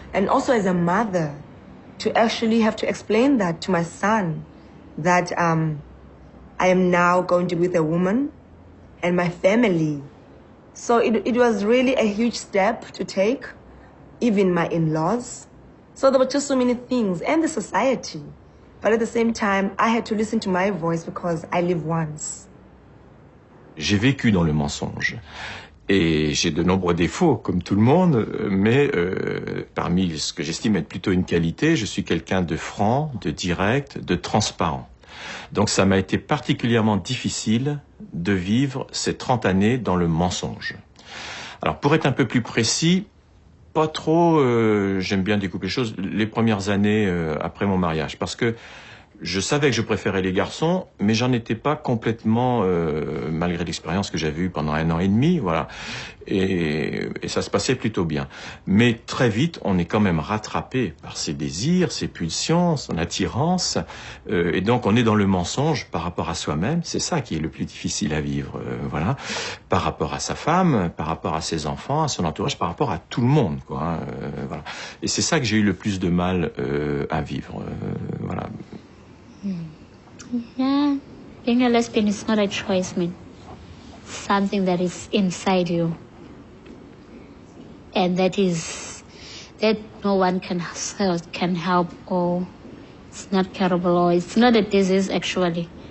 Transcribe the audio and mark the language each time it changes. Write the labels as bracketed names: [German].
[English] And also as a mother, to actually have to explain that to my son, that I am now going to be with a woman and my family. So it was really a huge step to take, even my in-laws. So there were just so many things, and the society. But at the same time, I had to listen to my voice because I live once. [French] J'ai vécu dans le mensonge. Et j'ai de nombreux défauts, comme tout le monde, mais parmi ce que j'estime être plutôt une qualité, je suis quelqu'un de franc, de direct, de transparent. Donc ça m'a été particulièrement difficile de vivre ces 30 années dans le mensonge. Alors pour être un peu plus précis, pas trop, j'aime bien découper les choses, les premières années après mon mariage, parce que je savais que je préférais les garçons, mais j'en étais pas complètement, malgré l'expérience que j'avais eue pendant 1 an et demi, voilà. Et ça se passait plutôt bien. Mais très vite, on est quand même rattrapé par ses désirs, ses pulsions, son attirance, et donc on est dans le mensonge par rapport à soi-même. C'est ça qui est le plus difficile à vivre, voilà. Par rapport à sa femme, par rapport à ses enfants, à son entourage, par rapport à tout le monde, quoi. Hein, voilà. Et c'est ça que j'ai eu le plus de mal à vivre, voilà. [English] Yeah, being a lesbian is not a choice, man. Something that is inside you. And that no one can help, or it's not curable, or it's not a disease actually.